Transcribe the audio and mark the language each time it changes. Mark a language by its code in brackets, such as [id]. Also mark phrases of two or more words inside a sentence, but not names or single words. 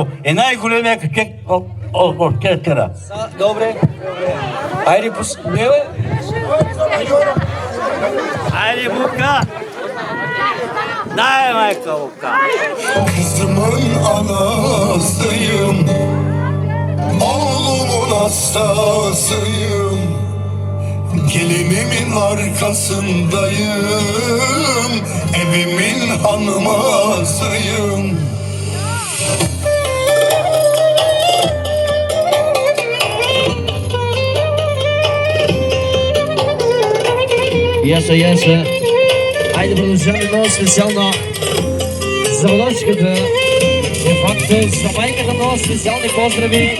[bg] И най-големия качек от оркестъра. Добре. Айде, поспевай. Айде, Бука! Дай, майка, Бука! [tr] Kızımın anasıyım, oğlumun hastasıyım. Gelinimin arkasındayım, evimin hanımasıyım. [bg] Яса. Айде продължаваме много специално за Владочката. Де факто за майката много специални поздрави.